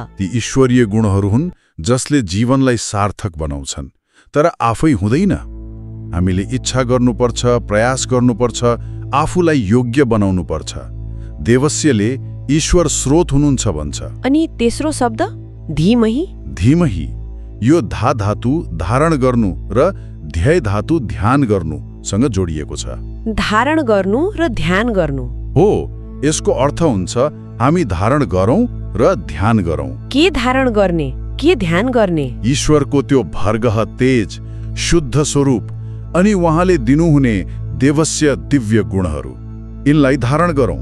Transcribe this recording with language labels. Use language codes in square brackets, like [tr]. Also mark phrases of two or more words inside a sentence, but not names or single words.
[ne] ती ईश्वरीय गुणहरू हुन् जसले जीवनलाई सार्थक बनाउँछन्, तर आफै हुँदैन। हामीले इच्छा गर्नुपर्छ, प्रयास गर्नुपर्छ, आफूलाई योग्य बनाउनुपर्छ। देवस्यले ईश्वर स्रोत हुनुहुन्छ भन्छ। अनि तेस्रो शब्द धीमहि? धीमहि यो धा धातु धारण गर्नु र ध्याय धातु ध्यान गर्नुसँग जोडिएको छ। धारण गर्नु र ध्यान गर्नु? हो, यसको अर्थ हुन्छ हामी धारण गरौँ र ध्यान गरौँ। के धारण गर्ने, के ध्यान गर्ने? ईश्वरको त्यो भर्गह तेज, शुद्ध स्वरूप अनि उहाँले दिनुहुने देवस्य दिव्य गुणहरू, यिनलाई धारण गरौँ।